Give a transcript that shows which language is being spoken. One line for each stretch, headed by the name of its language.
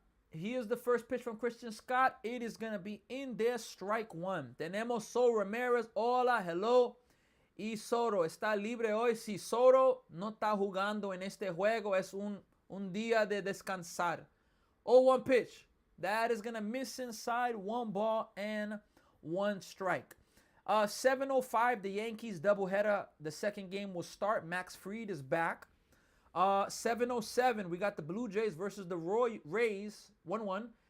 English: Here's the first pitch from Christian Scott. It is going to be in there, strike one.
Spanish: Tenemos Soto Ramirez. Hola, hello. Y Soto está libre hoy. Si Soto no está jugando en este juego, es un día de descansar.
English: 0-1 pitch. That is going to miss inside, 1 ball and 1 strike. 7:05, the Yankees doubleheader. The second game will start. Max Fried is back. 7:07, we got the Blue Jays versus the Rays, 1-1.